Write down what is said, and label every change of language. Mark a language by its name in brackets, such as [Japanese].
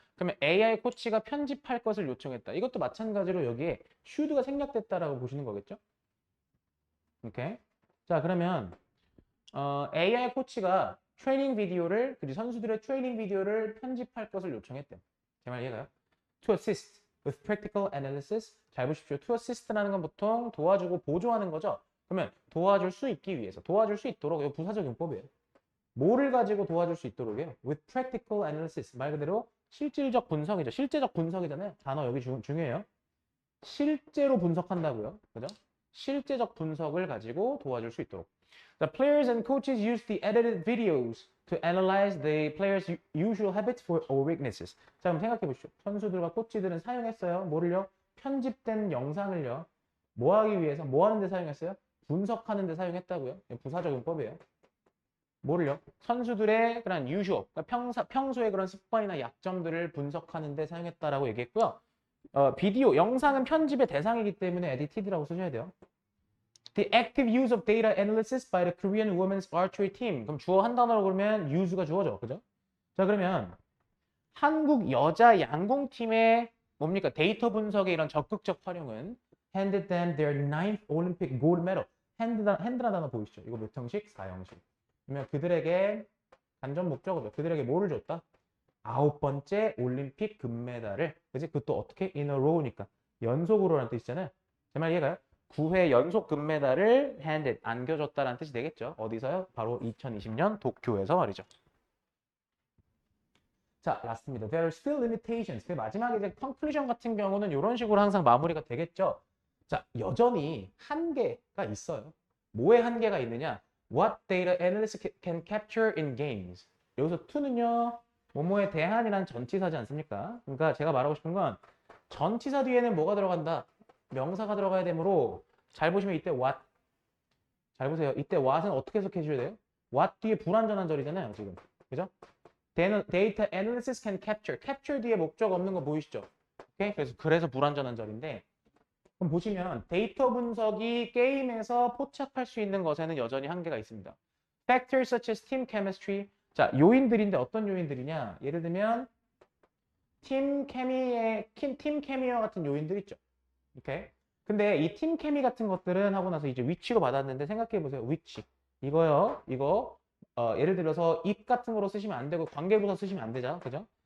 [Korean] 그러면 AI 코치가 편집할 것을 요청했다. 이것도 마찬가지로 여기에 should가 생략됐다라고 보시는 거겠죠? 오케이. 자, 그러면 AI 코치가 트레이닝 비디오를 그리고 선수들의 트레이닝 비디오를 편집할 것을 요청했대요. 제 말 이해가요? [English] To assist with practical analysis. [Korean] 잘 보십시오. To assist라는 건 보통 도와주고 보조하는 거죠. 그러면 도와줄 수 있기 위해서, 도와줄 수 있도록 이거 부사적 용법이에요. 뭐를 가지고 도와줄 수 있도록이에요? [English] With practical analysis. [Korean] 말 그대로 실질적 분석이죠. 실제적 분석이잖아요. 단어 여기 중요해요. 실제로 분석한다고요. 그죠? 실제적 분석을 가지고 도와줄 수 있도록. [English] The players and coaches use the edited videos to analyze the players' usual habits or weaknesses. [Korean] 자, 그럼 생각해 보시죠. 선수들과 코치들은 사용했어요. 뭐를요? 편집된 영상을요. 뭐 하기 위해서? 뭐 하는 데 사용했어요? 분석하는 데 사용했다고요. 부사적 용법이에요. 뭐를요? 선수들의 그런 usual, 그러니까 평소의 그런 습관이나 약점들을 분석하는 데 사용했다라고 얘기했고요. 비디오, 영상은 편집의 대상이기 때문에 edited라고 쓰셔야 돼요. [English] The active use of data analysis by the Korean women's archery team. [Korean] 그럼 주어 한 단어로 그러면 use가 주어죠. 그죠? 자, 그러면 한국 여자 양궁팀의 뭡니까? 데이터 분석의 이런 적극적 활용은 [English] handed them their 9th Olympic gold medal. [Korean] 핸드라는 단어 보이시죠? 이거 몇 형식? 4형식. 그러면 그들에게 간접 목적어죠. 그들에게 뭐를 줬다? 9번째 올림픽 금메달을. 그지? 그것도 어떻게? [English] In a row [Korean] 니까. 연속으로라는 뜻이잖아요. 제 말 이해가요? 9회 연속 금메달을 handed, 안겨줬다라는 뜻이 되겠죠. 어디서요? 바로 2020년 도쿄에서 말이죠. 자, 라스트입니다. [English] There are still limitations. [Korean] 그 마지막에 이제 conclusion 같은 경우는 이런 식으로 항상 마무리가 되겠죠. 자, 여전히 한계가 있어요. 뭐에 한계가 있느냐? [English] What data analysts can capture in games. [Korean] 여기서 to는요, 뭐뭐에 대한이란 전치사지 않습니까? 그러니까 제가 말하고 싶은 건 전치사 뒤에는 뭐가 들어간다? 명사가 들어가야 되므로 잘 보시면 이때 what. 잘 보세요. 이때 what은 어떻게 해석해 주셔야 돼요? what 뒤에 불완전한 절이잖아요, 지금. 그죠? [English] Data analysis can capture. [Korean] capture 뒤에 목적 없는 거 보이시죠? 오케이? 그래서 불완전한 절인데, 그럼 보시면 데이터 분석이 게임에서 포착할 수 있는 것에는 여전히 한계가 있습니다. [English] Factors such as team chemistry. [Korean] 자, 요인들인데 어떤 요인들이냐? 예를 들면 팀 케미와 같은 요인들 있죠. 오케이? 근데 이 팀 케미 같은 것들은 하고 나서 이제 위치로 받았는데 생각해 보세요. 위치. 이거요. 이거 예를 들어서 if 같은 거로 쓰시면 안 되고 관계부사 쓰시면 안 되죠. 그죠?